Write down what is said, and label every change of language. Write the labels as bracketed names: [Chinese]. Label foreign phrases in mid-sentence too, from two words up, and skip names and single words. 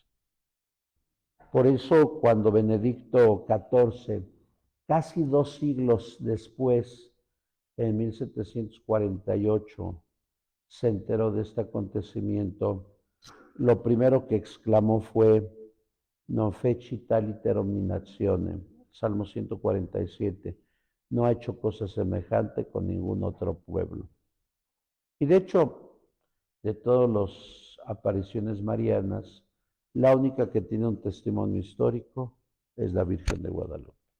[Spanish] Por eso, cuando Benedicto XIV, casi 2 siglos después, en 1748, se enteró de este acontecimiento, lo primero que exclamó fue: [Latin] "Non fecit aliter omninationem", [Spanish] Salmo 147, no ha hecho cosa semejante con ningún otro pueblo. Y de hecho, de todas las apariciones marianas, la única que tiene un testimonio histórico es la Virgen de Guadalupe.